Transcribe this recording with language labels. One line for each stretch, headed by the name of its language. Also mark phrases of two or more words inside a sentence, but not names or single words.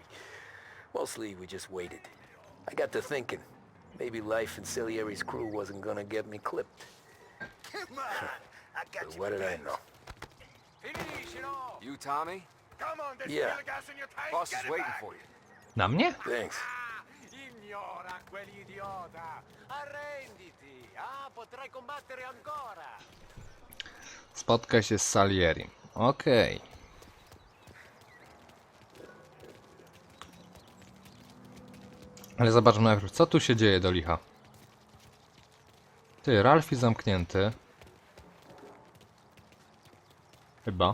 English: Mostly, we just waited. I got to thinking, maybe life in Salieri's crew wasn't gonna get me clipped. Come on. I got But you. what did I know? You, Tommy? Come on, there's Yeah. still gas in your tank. Boss Get is it waiting back. for you.
Polish: Na mnie?
English: Thanks.
Italian: Ignora quell'idiota. Arrenditi. Potrai combattere ancora.
Polish: Spotkaj się z Salieri. Okej. Ale zobaczmy najpierw, co tu się dzieje do licha. Ty, Ralphie zamknięty. Chyba.